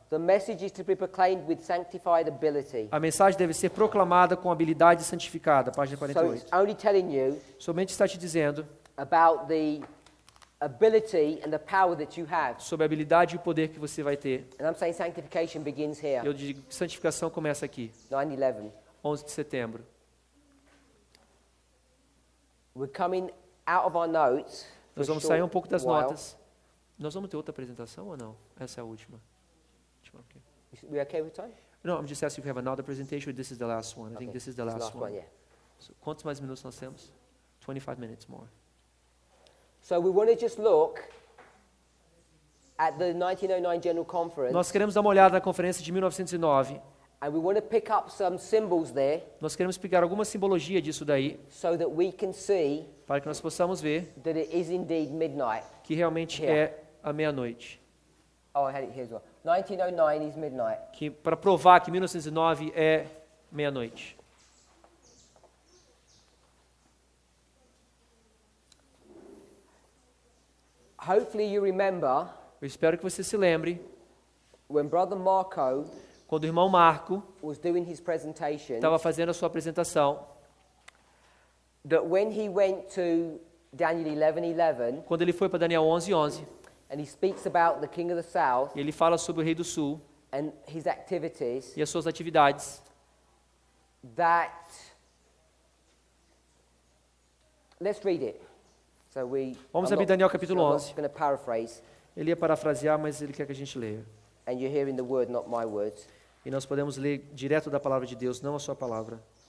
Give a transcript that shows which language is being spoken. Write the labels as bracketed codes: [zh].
[en] The message is to be proclaimed with sanctified ability. [pt] A mensagem deve ser proclamada com habilidade santificada. Página [en] So it's [pt] 48. [en] only telling you [pt] Somente está te dizendo [en] about the ability and the power that you have. [pt] sobre a habilidade e o poder que você vai ter. [en] And I'm saying sanctification begins here, [pt] Eu digo que santificação começa aqui, [en] 9/11. [pt] 11 de setembro. [en] We're coming out of our notes. for [pt] Nós vamos [en] a [pt] sair [en] short [pt] pouco das [en] while. [pt] notas. Nós vamos ter outra apresentação ou não? Essa é a última. Okay. [en] We okay with time? No, I'm just asking if we have another presentation or this is the last one. I think Okay. this is the It's last one. yeah. [pt] So, quantos mais minutos nós temos? [en] 25 minutes more. So we want to just look at the 1909 General Conference, [pt] Nós queremos dar uma olhada na conferência de 1909. [en] and we want to pick up some symbols there [pt] Nós queremos explicar alguma simbologia disso daí, [en] so that we can see [pt] para que nós possamos ver [en] that it is indeed midnight. [pt] que realmente [en] Yeah. [pt] é a meia-noite. [en] Oh, I had it here as well. 1909 is midnight. [pt] Que para provar que 1909 é meia-noite. [en] Hopefully you remember [pt] Eu espero que você se lembre [en] when Brother Marco [pt] quando o irmão Marco [en] was doing his presentation, [pt] estava fazendo a sua apresentação, [en] that when he went to Daniel 11:11 [pt] quando ele foi para Daniel 11:11, [en] and he speaks about the king of the south [pt] ele fala sobre o rei do sul [en] and his activities, [pt] e as suas atividades. [en] that let's read it. So [pt] Vamos [en] I'm [pt] abrir [en] not- [pt] Daniel capítulo [en] I'm [pt] 11. [en] not going to paraphrase, [pt] Ele ia parafrasear, mas ele quer que a gente leia. [en] and you're hearing the word, not my words. [pt] E nós podemos ler direto da palavra de Deus, não a sua palavra.